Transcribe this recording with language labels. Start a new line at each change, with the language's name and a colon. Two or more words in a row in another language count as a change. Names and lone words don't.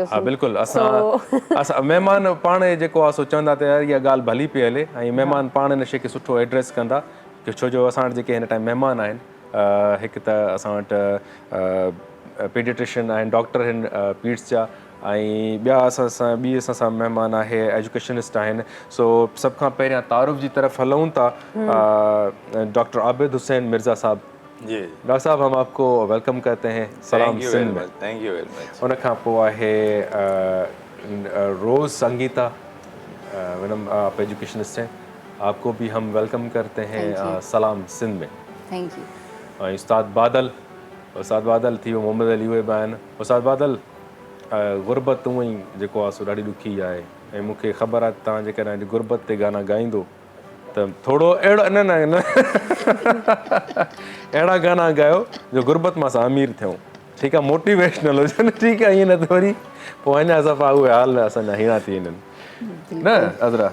Sindhi: हा बिल्कुलु, असां महिमान पाण जेको आहे सो चवंदा त यार इहा ॻाल्हि भली पई हले, ऐं महिमान पाण हिन शइ खे सुठो एड्रेस कंदा, छो जो असां वटि जेके हिन टाइम महिमान आहिनि, हिकु त असां वटि पीडियाट्रिशियन आहिनि, डॉक्टर आहिनि पीड्स जा, ऐं ॿिया असां सां महिमान आहे एजुकेशनिस्ट आहिनि। सो सभ खां पहिरियां तारुफ़ जी तरफ़ हलूं था, डॉक्टर आबिद हुसैन मिर्ज़ा साहब। जी
Urdu: ڈاکٹر صاحب، ہم آپ کو ویلکم کرتے ہیں سلام سندھ میں.
English: Thank you very much.
Sindhi: उन खां पोइ आहे
Urdu: रोज़ संगीता, میڈم آپ ایجوکیشنسٹ ہیں، آپ کو بھی ہم ویلکم کرتے ہیں سلام سندھ میں.
English: Thank you.
Sindhi: ऐं उस्ताद बादल थी वियो, मोहम्मद अली उहे बि आहिनि। उस्ताद बादल, गुरबत हूअं ई जेको आहे सो ॾाढी ॾुखी आहे, ऐं मूंखे ख़बर आहे तव्हां जेकॾहिं गुरबत ते गाना ॻाईंदो त थोरो अहिड़ो न अहिड़ा गाना ॻायो जो गुरबत मां असां अमीर थियूं, ठीकु आहे, मोटिवेशनल हुजनि, ठीकु आहे, ईअं न त वरी पोइ अञा सफ़ा उहे हाल असांजा हीरा थी वञनि न अदरा।